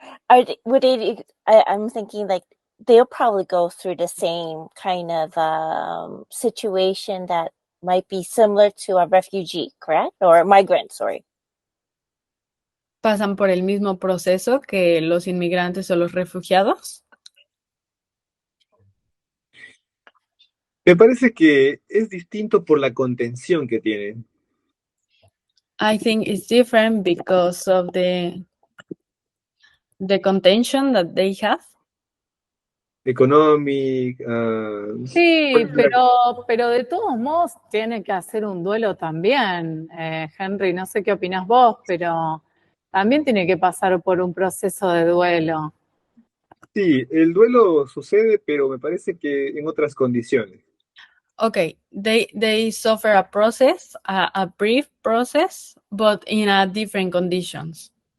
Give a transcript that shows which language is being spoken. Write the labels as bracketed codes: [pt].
[en] I'm thinking like they'll probably go through the same kind of situation that might be similar to a refugee, correct? Or a migrant, sorry. [es] ¿Pasan por el mismo proceso que los inmigrantes o los refugiados? Me parece que es distinto por la contención que tiene. [en] I think it's different because of the contention that they have. [es] Económico. Sí, pero de todos modos tiene que hacer un duelo también, Henry. No sé qué opinas vos, pero también tiene que pasar por un proceso de duelo. Sí, el duelo sucede, pero me parece que en otras condiciones. [en] Okay, they suffer a process, a brief process, but in a different conditions.